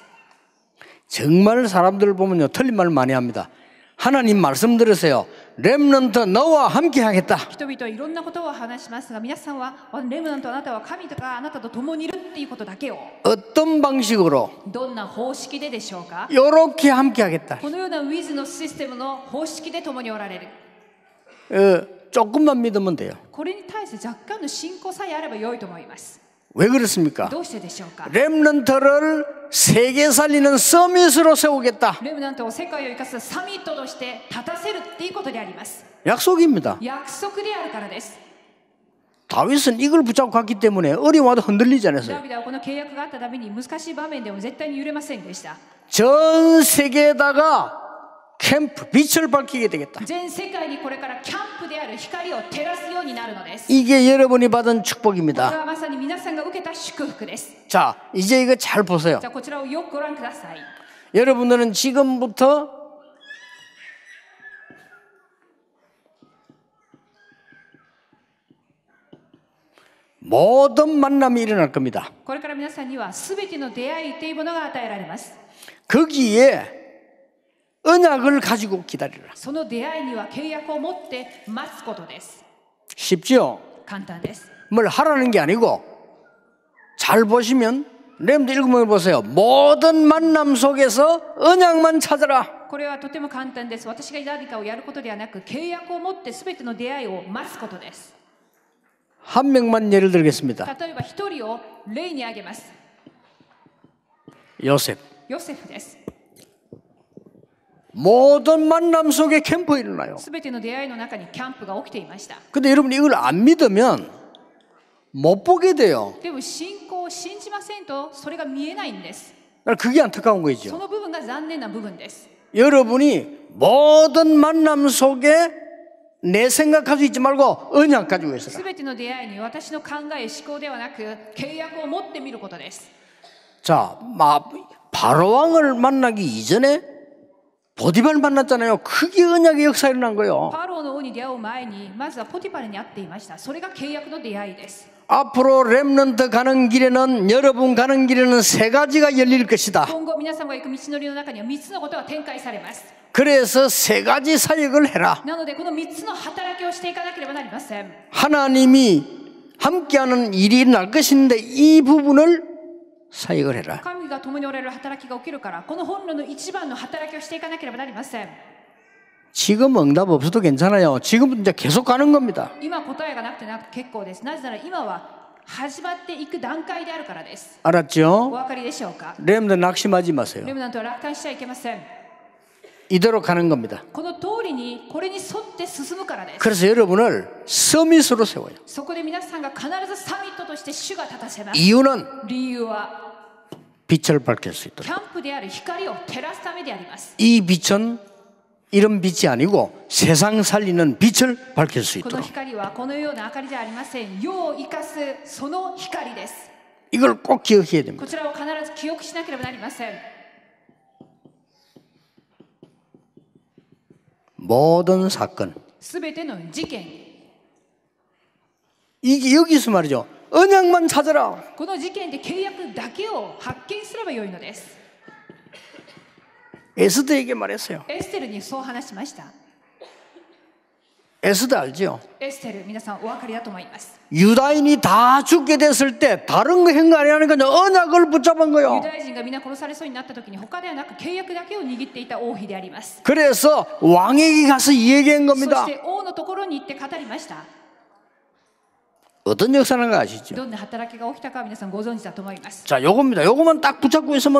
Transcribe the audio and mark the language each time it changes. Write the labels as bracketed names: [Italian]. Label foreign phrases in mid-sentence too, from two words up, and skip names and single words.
[Korean] 정말 사람들을 보면요 틀린 말 많이 합니다. 하나님 말씀 들으세요. 렘넌트 너와 함께 하겠다. [Japanese] 人々はいろんなことを話しますが、皆さんはレムナントあなたは神とかあなたと共にいるっていうことだけを [Korean] 어떤 방식으로 [Japanese] どんな方式ででしょうか。 [Korean] 이렇게 함께 하겠다. [Japanese] このようなウィズのシステムの方式で共におられる。 [Korean] 조금만 믿으면 돼요. [Japanese] これに対して若干の信仰さえあれば良いと思います。 [Korean] 왜 그렇습니까? [Japanese] どうしてでしょうか。 [Korean] 렘넌트를 세계 살리는 서밋으로 세우겠다. [Japanese] レムナントを世界を生かすサミットとして立たせるっていうことであります。 [Korean] 약속입니다. [Japanese] 約束であるからです。 [Korean] 다윗은 이걸 붙잡고 갔기 때문에 어려워도 흔들리지 [Japanese] ダ [Korean] 않았어요. [Japanese] ビデはこの契約があったために難しい場面でも絶対に揺れませんでした。 [Korean] 전 세계에다가 캠프, 빛을 밝히게 되겠다. [Japanese] 全世界にこれからキャンプである光を照らすようになるのです。 [Korean] 이게 여러분이 받은 [Japanese] これ [Korean] 축복입니다. [Japanese] はまさに皆さんが受けた祝福です。 [Korean] 자, 이제 이거 잘 보세요. [Japanese] じゃあこちらをよくご覧ください。 [Korean] 여러분들은 지금부터 모든 만남이 일어날 겁니다. [Japanese] これから皆さんには全ての出会いというものが与えられます。 [Korean] 거기에 언약을 가지고 기다리라. [Japanese] その出会いには契約を持って待つことです。 [Korean] 쉽죠? [Japanese] 簡単です。 [Korean] 뭘 하라는 게 아니고 잘 보시면 렘드 읽으면 보세요. 모든 만남 속에서 언약만 찾아라. [Japanese] これはとても簡単です。私が何かをやることではなく、契約を持って全ての出会いを待つことです。 [Korean] 한 명만 예를 들겠습니다. [Japanese] 例えば一人を例に挙げます。 [Korean] 요셉. [Japanese] ヨセフです。 [Korean] 모든 만남 속에 캠프 일어나요. [Japanese] 全ての出会いの中にキャンプが起きていました。 [Korean] 근데 여러분 이걸 안 믿으면 못 보게 돼요. [Japanese] でも信仰を信じませんとそれが見えないんです。 [Korean] 그게 안타까운 [Japanese] そ [Korean] 거죠. [Japanese] の部分が残念な部分です。 [Korean] 여러분이 모든 만남 속에 내 생각 가지고 있지 말고 언약 가지고 있어라. [Japanese] 全ての出会いに私の考え思考ではなく契約を持ってみることです。 [Korean] 자, 바로왕을 만나기 이전에 보디발 만났잖아요. 그게 언약의 역사가 일어난 거예요. [Japanese] パローの王に出会う前にまずはポティパルに会っていました。それが契約の出会いです。 [Korean] 앞으로 렘넌트 가는 길에는 여러분 가는 길에는 세 가지가 열릴 것이다. [Japanese] 今後皆さんが行く道のりの中には3つのことが展開されます。 [Korean] 그래서 세 가지 사역을 해라. [Japanese] なのでこの3つの働きをしていかなければなりません。 [Korean] 하나님이 함께하는 일이 날 것인데 이 부분을 사역을 해라. [Japanese] 神が共におられる働きが起きるから、この本論の一番の働きをしていかなければなりません。 [Korean] 지금 응답 없어도 괜찮아요. 지금부터 이제 계속 가는 겁니다. [Japanese] 今答えがなくて結構です。なぜなら今は始まっていく段階であるからです。 [Korean] 알았죠? [Japanese] お分かりでしょうか。 [Korean] 렘넌트 낙심하지 마세요. [Japanese] レムナントは楽観しちゃいけません。 [Korean] 이대로 가는 겁니다. [Japanese] この通りにこれに沿って進むからです。 [Korean] 그래서 여러분을 서밋으로 세워요. [Japanese] そこで皆さんが必ずサミットとして主が立たせます。 [Korean] 이유는 [Japanese] 理由は [Korean] 빛을 밝힐 수 [Japanese] キ [Korean] 있도록. [Japanese] ャンプである光を照らすためであります。 [Korean] 이 빛은 이런 빛이 아니고 세상 살리는 빛을 밝힐 수 [Japanese] この [Korean] 있도록. [Japanese] 光はこのような明かりではありません。世を生かすその光です。 [Korean] 이걸 꼭 기억해야 됩니다. [Japanese] こちらを必ず記憶しなければなりません。 [Korean] 모든 사건. [Japanese] すべての事件、 [Korean] 이게 여기서 말이죠. 언약만 찾아라. [Japanese] この事件で契約だけを発見すればよいのです。 [Korean] 에스더에게 말했어요. [Japanese] エステルにそう話しました。 [Korean] 에스더 알죠? [Japanese] エステル、皆さんお分かりだと思います。 [Korean] 유다인이 다 죽게 됐을 때 다른 거 행거 아니라는 거냐. 언약을 붙잡은 [Japanese] ユ [Korean] 거요. [Japanese] ダヤ人が皆殺されそうになった時に他ではなく契約だけを握っていた王妃であります。 [Korean] 그래서 왕에게 가서 얘기한 [Japanese] そ [Korean] 겁니다. [Japanese] して王のところに行って語りました。 [Korean] 어떤 역사는 거 아시죠? [Japanese] どんな働きが起きたか皆さんご存知だと思います。 [Korean] 자, 요겁니다. 요거만 딱 붙잡고 있으면